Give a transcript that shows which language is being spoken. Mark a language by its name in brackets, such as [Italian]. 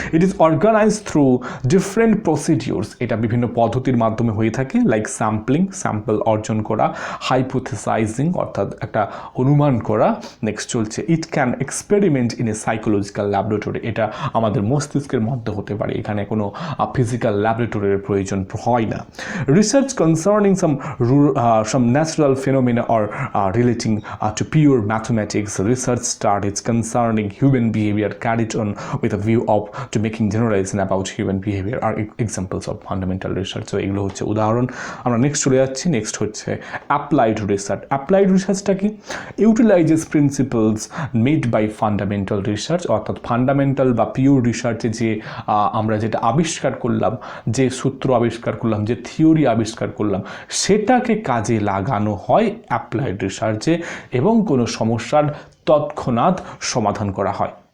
[English] It is organized through different procedures. [Bangla] এটা বিভিন্ন পদ্ধতির মাধ্যমে হয়ে থাকে, লাইক স্যাম্পল অর্জন করা, হাইপোথেসাইজিং অর্থাৎ একটা অনুমান করা। [English] next [Bangla] চলছে [English] It can experiment in a psychological laboratory. [Bangla] এটা আমাদের মস্তিষ্কের মধ্যে হতে পারে, এখানে কোনো ফিজিক্যাল ল্যাবরেটরির প্রয়োজন হয় না। [English] Research concerning some natural phenomena or relating to pure mathematics. Research studies concerning human behavior carried on with a view of to making generalization about human behavior are examples of fundamental research. [Bangla] So এগুলো হচ্ছে উদাহরণ। আমরা next চলে যাচ্ছি। Next হচ্ছে applied research. Applied রিসার্চটা কি? [English] utilizes principles made by fundamental research, [Bangla] অর্থাৎ fundamental বা পিওর রিসার্চে যে আমরা যেটা আবিষ্কার করলাম, যে সূত্র আবিষ্কার করলাম, যে থিওরি আবিষ্কার করলাম, সেটাকে কাজে লাগানো হয় অ্যাপ্লাইড রিসার্চে এবং কোনো সমস্যার তৎক্ষণাৎ সমাধান করা হয়।